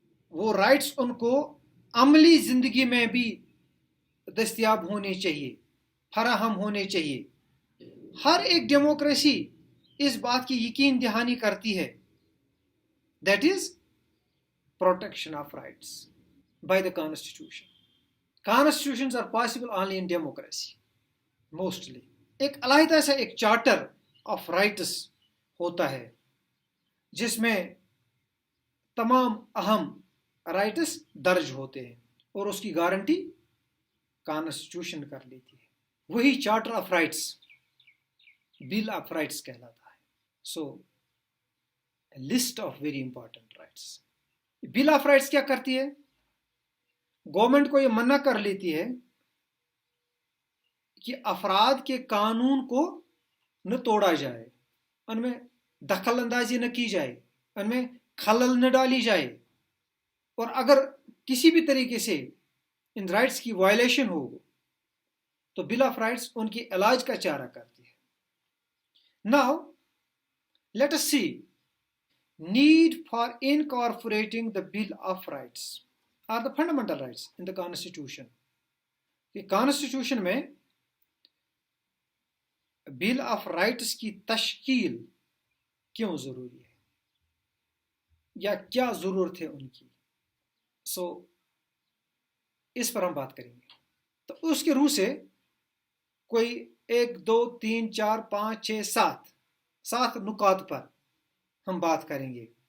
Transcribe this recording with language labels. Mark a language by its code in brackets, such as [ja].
[ur] وہ رائٹس ان کو عملی زندگی میں بھی دستیاب ہونے چاہیے، فراہم ہونے چاہیے. ہر ایک ڈیموکریسی اس بات کی یقین دہانی کرتی ہے، [en] That is protection of rights by the constitution. Constitutions are possible only in democracy, mostly. [ur] ایک علیحدہ سا ایک چارٹر آف رائٹس ہوتا ہے جس میں تمام اہم رائٹس درج ہوتے ہیں اور اس کی گارنٹی کانسٹیٹیوشن کر لیتی ہے. وہی charter of rights bill of rights کہلاتا ہے. [en] So list of very important rights. [ur] Bill of rights کیا کرتی ہے؟ گورنمنٹ کو یہ منع کر لیتی ہے کہ افراد کے قانون کو نہ توڑا جائے، ان میں دخل اندازی نہ کی جائے، ان میں خلل نہ ڈالی جائے، اور اگر کسی بھی طریقے سے ان رائٹس کی وائلیشن ہو تو بل آف رائٹس ان کی علاج کا چارہ کرتی ہے. [en] Now let us see need for incorporating the Bill of Rights or the fundamental rights in the Constitution. [ur] کہ کانسٹیٹیوشن میں بل آف رائٹس کی تشکیل کیوں ضروری ہے یا کیا ضرورت ہے ان کی. سو اس پر ہم بات کریں گے. تو اس کے روح سے کوئی 1 2 3 4 5 6 7 نکات پر ہم بات کریں گے.